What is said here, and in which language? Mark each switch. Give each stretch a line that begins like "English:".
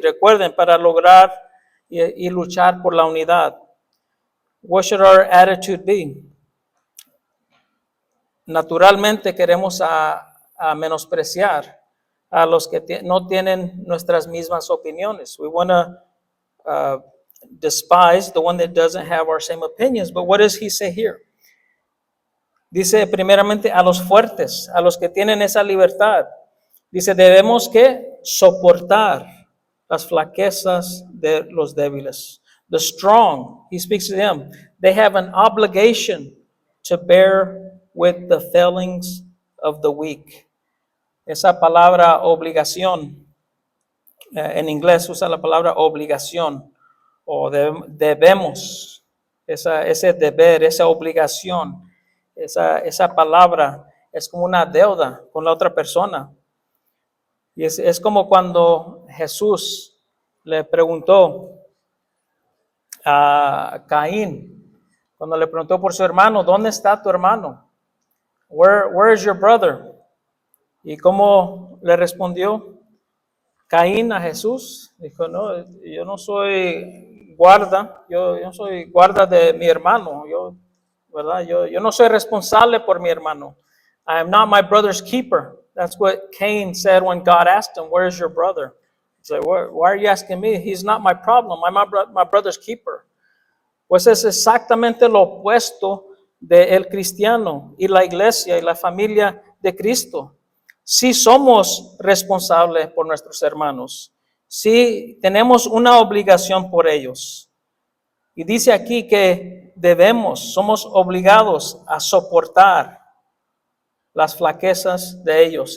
Spanish: Recuerden, para lograr y luchar por la unidad.
English: What should our attitude be?
Spanish: Naturalmente queremos a menospreciar a los que no tienen nuestras mismas opiniones.
English: We want to despise the one that doesn't have our same opinions. But what does he say here?
Spanish: Dice primeramente a los fuertes, a los que tienen esa libertad. Dice, debemos que soportar las flaquezas de los débiles.
English: The strong, he speaks to them, they have an obligation to bear with the failings of the weak.
Spanish: Esa palabra obligación, en inglés usa la palabra obligación, o debemos, ese deber, esa obligación, esa palabra es como una deuda con la otra persona. Y es como cuando Jesús le preguntó a Caín, cuando le preguntó por su hermano, ¿dónde está tu hermano?
English: Where is your brother?
Spanish: ¿Y cómo le respondió Caín a Jesús? Dijo, no, yo no soy guarda, yo no soy guarda de mi hermano, ¿verdad? Yo no soy responsable por mi hermano.
English: I am not my brother's keeper. That's what Cain said when God asked him, where is your brother? He said, why are you asking me? He's not my problem. I'm my brother's keeper.
Spanish: Pues es exactamente lo opuesto del cristiano y la iglesia y la familia de Cristo. Sí somos responsables por nuestros hermanos. Sí tenemos una obligación por ellos. Y dice aquí que somos obligados a soportar las flaquezas de ellos.